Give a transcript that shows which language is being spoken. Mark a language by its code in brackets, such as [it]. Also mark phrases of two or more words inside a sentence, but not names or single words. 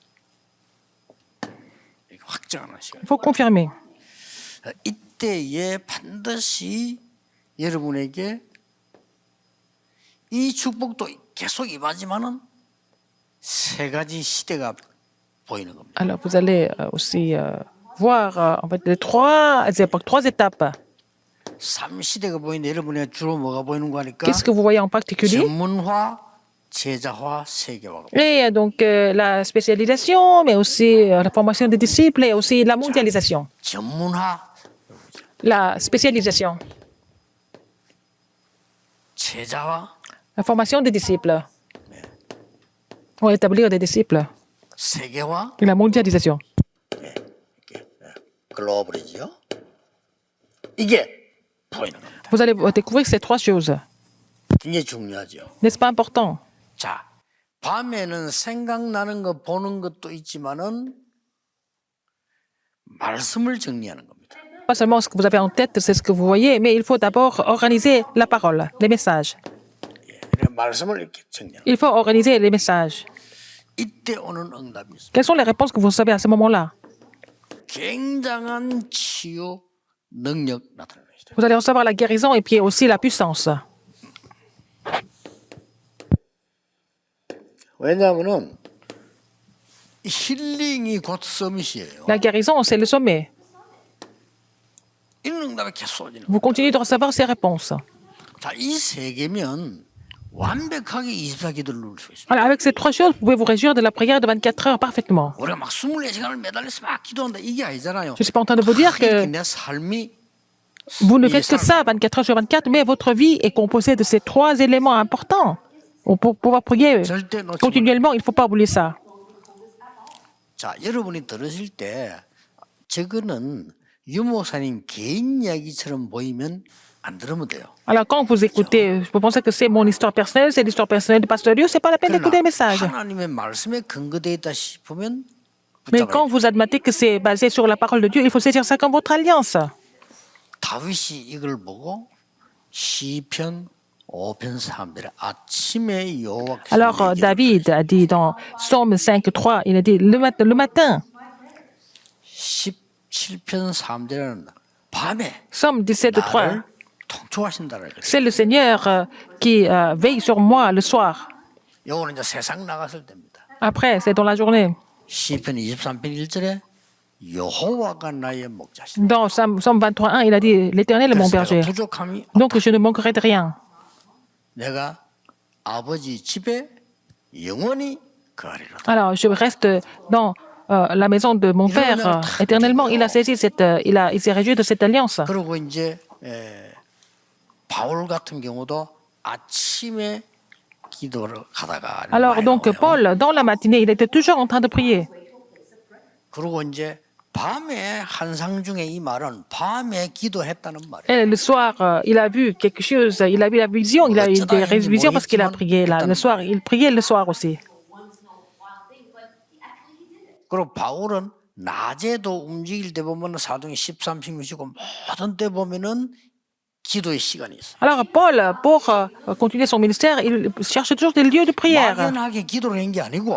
[ko] 확정하는 시간. [fr] Il faut confirmer. [ko] 이때에 반드시 여러분에게 이 축복도 계속 임하지만은 세 가지 시대가 보이는 겁니다. [fr] Alors, vous allez aussi voir en fait les trois époques, trois étapes. [ko] 3시대가 보이는데 여러분의 주로 뭐가 보이는 거 하니까 [fr] Qu'est-ce que vous voyez en particulier? [ko] 전문화, 제자화, 세계화. [fr] Et donc la spécialisation, mais aussi la formation des disciples et aussi la mondialisation. [ko] 전문화, [fr] La spécialisation, [ko] 제자화, [fr] la formation des disciples. Pour établir des disciples. [ko] 세계화, [fr] Et la mondialisation. [ko] 글로벌이죠. 이게 보이는 겁니다. [fr] Vous allez découvrir ces trois choses. [ko] 굉장히 중요하죠. [fr] N'est-ce pas important? [ko] 자, 밤에는 생각나는 거 보는 것도 있지만은 말씀을 정리하는 겁니다. [fr] Pas seulement ce que vous avez en tête, c'est ce que vous voyez, mais il faut d'abord organiser la parole, les messages. [ko] 이런 말씀을 이렇게 정리하는. [fr] Il faut organiser les messages. [ko] 이때 오는 응답이 있습니다. [fr] Quelles sont les réponses que vous recevez à ce moment-là? [ko] 굉장한 치유 능력 나타나는 것이다. [fr] Vous allez recevoir la guérison et puis aussi la puissance. [ko] 왜냐하면은 힐링이 곧 서밋이에요. [fr] La guérison, c'est le sommet. [ko] 이런 응답이 계속 쏟아지는 [fr] Vous continuez de recevoir ces réponses. [ko] 자, 이 세 개면 완벽하게 24기도를 누릴 수 있습니다. [fr] Alors, avec ces trois choses, vous pouvez vous réjouir de la prière de 24 heures parfaitement. [ko] 우리가 막 24시간을 매달려서 막 기도한다 이게 아니잖아요. [fr] Je ne suis pas en train de vous dire que [ko] 내 삶이 [fr] vous ne faites que ça 24 heures sur 24, mais votre vie est composée de ces trois éléments importants. Pour pouvoir prier [ko] 절대 놓치면 [fr] continuellement, il ne faut pas oublier ça. [ko] 자, 여러분이 들으실 때 저거는 유목사님 개인 이야기처럼 보이면 안 들으면 돼요. [fr] Alors, quand vous écoutez, vous pensez que c'est mon histoire personnelle, c'est l'histoire personnelle du pasteur Dieu, c'est pas la peine d'écouter le message. [ko] 하나님의 말씀에 근거되어 있다 싶으면 [fr] Mais [ko] 붙잡아야 [fr] quand [ko] 돼요. [fr] vous admettez que c'est basé sur la parole de Dieu, il faut saisir ça comme votre alliance. [ko] 다윗이 이걸 보고 시편 5편 3절에 아침에 여호와께서 [fr] Alors, David a dit dans Psaume 5.3, il a dit le matin, [ko] 17편 3절에는 밤에 [fr] Psaume 17.3, [ko] 나를 통촉하신다는 거예요. [fr] c'est le Seigneur qui veille sur moi le soir. [ko] 요거는 이제 세상 나갔을 때입니다. [fr] Après, c'est dans la journée. [ko] 시편 23편 1절에 여호와가 나의 목자시다. [fr] Dans Psaume 23.1, il a dit l'Éternel est mon [ko] 그래서 [fr] berger. [ko] 내가 부족함이 [fr] Donc, je ne manquerai de rien. [ko] 내가 아버지 집에 영원히 거하리로다. [fr] Alors, je reste dans la maison de mon père éternellement. Il a saisi il s'est réjoui de cette alliance. [ko] 그리고 이제 바울 같은 경우도 아침에 기도를 하다가 [fr] Alors, [ko] 많이 [fr] donc, [ko] 나와요. [fr] Paul, dans la matinée, il était toujours en train de prier. [ko] 그리고 이제 밤에 환상 중에 이 말은 밤에 기도했다는 말이에요. [fr] Et le soir, il a vu quelque chose, il a vu la vision, il a eu des visions parce qu'il a prié là. Le soir, il priait le soir aussi. [ko] 그리고 바울은 낮에도 움직일 때 보면 사도행 13, 16이고 모든 때 보면은 기도의 시간이 있어요. [fr] Alors, Paul, pour continuer son ministère, il cherche toujours des lieux de prière. [ko] 막연하게 기도를 한 게 아니고